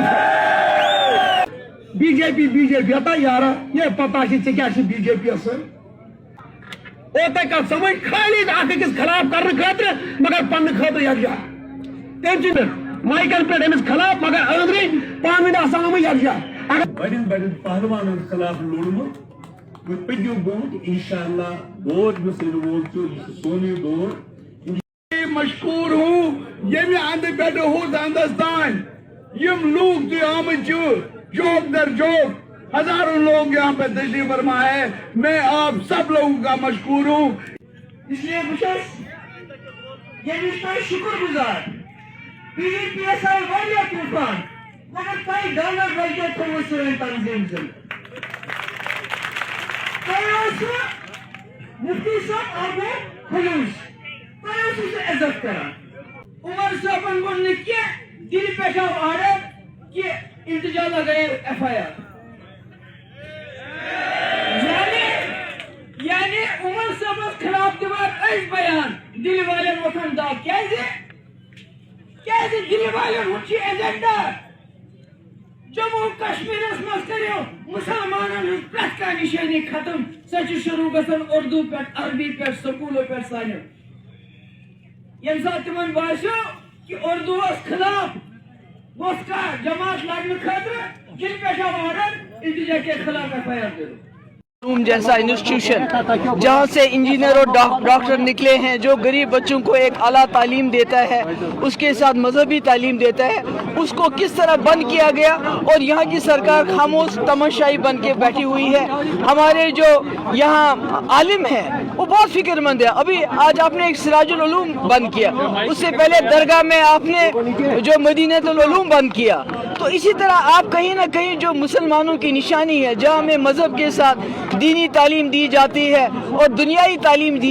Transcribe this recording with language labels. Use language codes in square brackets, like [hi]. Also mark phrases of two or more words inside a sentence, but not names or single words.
[ks] بی جے پی ہتا یارا یہ پتہ ژےٚ کیٛاہ چھِ بی جے پی یس سۭتۍ اوترٕ کتھ سمجھ خالی اکھ أکِس خلاف کرنہٕ خٲطرٕ مگر پننہٕ خٲطرٕ یکجا تٔمۍ چھِ مایکن پٮ۪ٹھ أمِس خلاف مگر أنٛدرٕ پانہٕ ؤنۍ آسان آمٕتۍ یکجا بڑٮ۪ن پہلوانن خلاف لوڑمُت پٔکِو برونٛٹھ انشاءاللہ دور یُس یِنہٕ وول چھُ یہِ چھُ سونُے دور مشکور ہوں ییٚمہِ اندٕ پٮ۪ٹھ ہُتھ اندس تانۍ یِم لوٗکھ تہِ آمٕتۍ چھِ جوک در جوک [ur] ہزاروں لوگ یہاں پہ تشریف فرما ہے میں آپ سب لوگوں کا مشکور ہوں اس لیے [ks] یہ شکر گزار PDPSI واریاہ طوفان مگر تۄہہِ ڈالر رۄپیہِ تھوٚوٕ سٲنۍ تنظیٖم زِنٛدٕ تۄہہِ اوسوٕ مفتی صٲب آبو خلوص تۄہہِ اوسوٕ سُہ عزت کران عمر صٲبن ووٚن نہٕ کینٛہہ دِلہِ پٮ۪ٹھ آو آرڈر کہ التجا لگائے FIR یعنی عمر صٲبس خلاف دِوان أسۍ بیان دِلہِ والٮ۪ن وۄتھان داغ کیٛازِ دِلہِ والٮ۪ن ہُنٛد چھُ ایجنڈا جموں کشمیرس منٛز کٔرِو مُسلمانن ہٕنٛز پرٛٮ۪تھ کانٛہہ نِشٲنی ختم سۄ چھِ شروٗع گژھان اردوٗ پٮ۪ٹھ عربی پٮ۪ٹھ سکوٗلو پٮ۪ٹھ سانیو ییٚمہِ ساتہٕ تِمن باسیو کہِ اردوٗوس خلاف گوٚژھ کانٛہہ جماعت لڑنہٕ خٲطرٕ دِلہِ پٮ۪ٹھ آو آرڈر [ur] التجا کے خلاف [ks] FIR دِنُک [ur] روم جیسا انسٹیٹیوشن جہاں سے انجینئر اور ڈاکٹر نکلے ہیں جو غریب بچوں کو ایک اعلیٰ تعلیم دیتا ہے اس کے ساتھ مذہبی تعلیم دیتا ہے اس کو کس طرح بند کیا گیا اور یہاں کی سرکار خاموش تماشائی بن کے بیٹھی ہوئی ہے ہمارے جو یہاں عالم ہیں وہ بہت فکر مند ہے ابھی آج آپ نے ایک سراج العلوم بند کیا اس سے پہلے درگاہ میں آپ نے جو مدینۃ العلوم بند کیا تو اسی طرح آپ کہیں نہ کہیں جو مسلمانوں کی نشانی ہے جہاں ہمیں مذہب کے ساتھ دینی تعلیم دی جاتی ہے اور دنیائی تعلیم دی